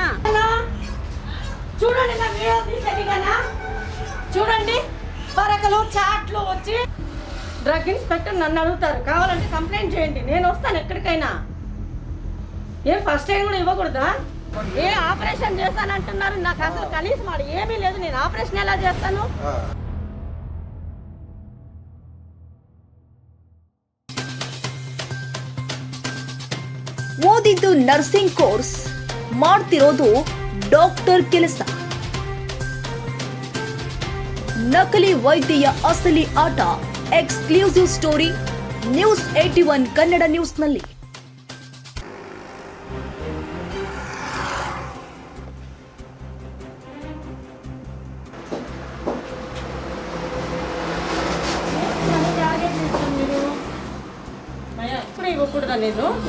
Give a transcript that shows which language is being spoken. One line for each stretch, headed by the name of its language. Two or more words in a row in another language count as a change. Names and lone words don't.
Telugu: చూడండి నా వీడియో తీసేదిగానా, చూడండి పరకలు చాట్లు వచ్చి డ్రగ్ ఇన్స్పెక్టర్ నన్ను అడుగుతారు. కావాలంటే కంప్లైంట్ చేయండి, నేను వస్తాను ఎక్కడికైనా. ఏం ఫస్ట్ టైం కూడా ఇవ్వకూడదా? ఏ ఆపరేషన్ చేస్తానంటున్నారు, నాకు అసలు కనీసం మాట ఏమీ లేదు. నేను ఆపరేషన్ ఎలా చేస్తాను?
Kannada: ಓದಿದ್ದು ನರ್ಸಿಂಗ್ ಕೋರ್ಸ್, ಮಾಡ್ತಿರೋದು ಡಾಕ್ಟರ್ ಕೆಲಸ. ನಕಲಿ ವೈದ್ಯೆಯ ಅಸಲಿ ಆಟ, ಎಕ್ಸ್ಕ್ಲೂಸಿವ್ ಸ್ಟೋರಿ ನ್ಯೂಸ್ 81 ಕನ್ನಡ ನ್ಯೂಸ್ನಲ್ಲಿ.
Telugu: ఎప్పుడు ఇవ్వకూడదా నేను?